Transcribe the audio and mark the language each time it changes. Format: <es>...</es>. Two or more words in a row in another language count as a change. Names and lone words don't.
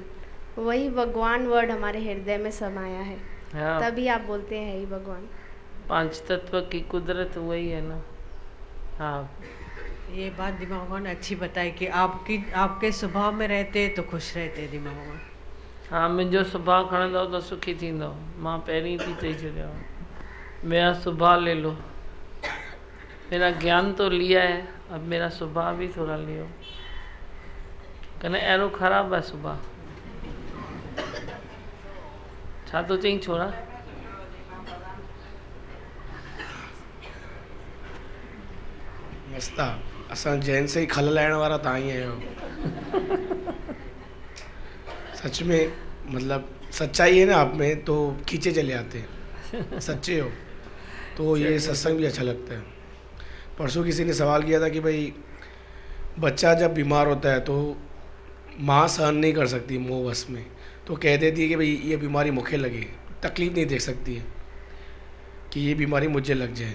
<hi>वही भगवान वर्ड हमारे हृदय में समाया है। हाँ। तभी आप बोलते हैं ही भगवान। 5 तत्व की कुदरत वही है ना। हाँ, ये बात दिमा भगवान अच्छी बताई कि आपके स्वभाव में रहते तो खुश रहते दिमा भगवान। हाँ,</hi> <sd>मुझो स्वभाव खणंदो तो सुखी थींदो। मां पहिरीं थी चई छॾियो,</sd> <hi>मेरा स्वभाव ले लो। मेरा ज्ञान तो लिया है, अब मेरा स्वभाव भी थोड़ा लियो।</hi> <sd>कने अहिड़ो ख़राबु आहे स्वभाव। छा तो चई छोरा? मस्त आहे। असां जैन से ही खल लाइण वारा तव्हां ई आहियो।</sd> <hi>सच में मतलब सच्चाई है ना आप में तो खींचे चले आते हैं। सच्चे हो तो ये सत्संग भी अच्छा लगता है। परसों किसी ने सवाल किया था कि भाई बच्चा जब बीमार होता है तो माँ सहन नहीं कर सकती मोह वश में, तो कह देती है कि भाई ये बीमारी मुझे लगे, तकलीफ़ नहीं देख सकती है कि ये बीमारी मुझे लग जाए।</hi>